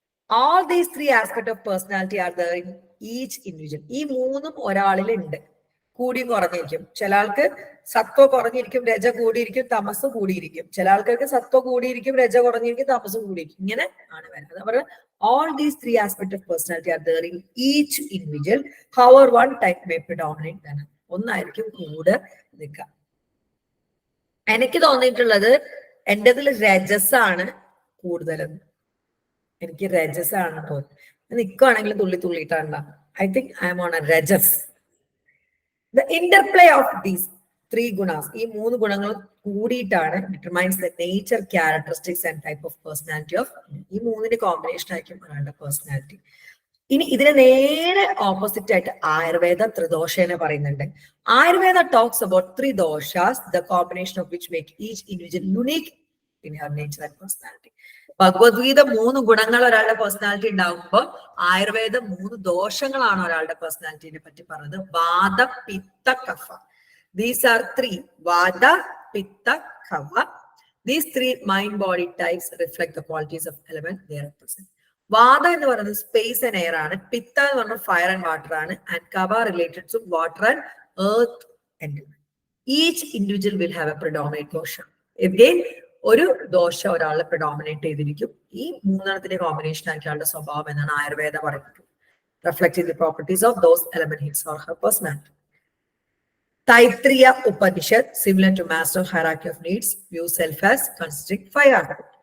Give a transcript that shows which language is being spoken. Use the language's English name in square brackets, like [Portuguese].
[English] All these 3 aspects of personality are there in each individual. [Malayalam] ഈ 3ഉം ഒരാളിൽ ഉണ്ട്, കൂടിയും കുറഞ്ഞിരിക്കും. ചില ആൾക്ക് സത്വ കുറഞ്ഞിരിക്കും, രജ കൂടിയിരിക്കും, തമസ് കൂടിയിരിക്കും. ചില ആൾക്കാർക്ക് സത്വ കൂടിയിരിക്കും, രജ കുറഞ്ഞിരിക്കും, തമസ് കൂടിയിരിക്കും. ഇങ്ങനെ ആണ് വരുന്നത്. അതാ പറയുക [English] all these 3 aspects of personality are there in each individual. However, one type may predominate than another. [Malayalam] ഒന്നായിരിക്കും കൂടെ നിൽക്കുക. എനിക്ക് തോന്നിയിട്ടുള്ളത് എന്റേതിൽ രജസ് ആണ് കൂടുതലെന്ന്. എനിക്ക് രജസ് ആണ് തോന്നുന്നത്. നിൽക്കുകയാണെങ്കിലും തുള്ളിയിട്ടാണ്. [English] I think I am on a rajas. The interplay of these 3 gunas, [Malayalam] ഈ 3 ഗുണങ്ങൾ കൂടിയിട്ടാണ് [English] Determines the nature, characteristics and type of personality of. [Malayalam] ഈ 3ന്റെ കോമ്പിനേഷൻ ആയിരിക്കും ഒരാളുടെ പേഴ്സണാലിറ്റി. ഇനി ഇതിനെ നേരെ ഓപ്പോസിറ്റ് ആയിട്ട് ആയുർവേദ ത്രിദോഷനെ പറയുന്നുണ്ട്. [English] Ayurveda talks about 3 ദോഷാസ്, the combination of which make each individual unique in her nature and personality. [Malayalam] Bhagavad Gita 3 ഗുണങ്ങൾ ഒരാളുടെ പേഴ്സണാലിറ്റി ഉണ്ടാകുമ്പോൾ ആയുർവേദം 3 ദോഷങ്ങളാണ് ഒരാളുടെ പേഴ്സണാലിറ്റിനെ പറ്റി പറഞ്ഞത്. വാദ, പിത്ത, കഫ. [English] These are 3: Vada, Pitta, Kapha. These 3 mind body types reflect the qualities of element they represent. [Malayalam] Vada എന്ന് പറയുന്നത് space and air ആണ്. പിത്ത എന്ന് പറഞ്ഞാൽ ഫയർ ആൻഡ് വാട്ടർ ആണ്. [English] And kapha related to water and earth and each individual will have a predominate ദോഷം. [Malayalam] Again ഒരു ദോഷം ഒരാളെ പ്രിഡോമിനേറ്റ് ചെയ്തിരിക്കും. ഈ 3 കോമ്പിനേഷൻ ആയിരിക്കും ആളുടെ സ്വഭാവം എന്നാണ് ആയുർവേദ പറയുന്നത്. [English] Reflecting the properties of those element his or her personality. Taittiriya Upanishad, similar to Maslow's hierarchy of needs, views self as consisting 5 articles.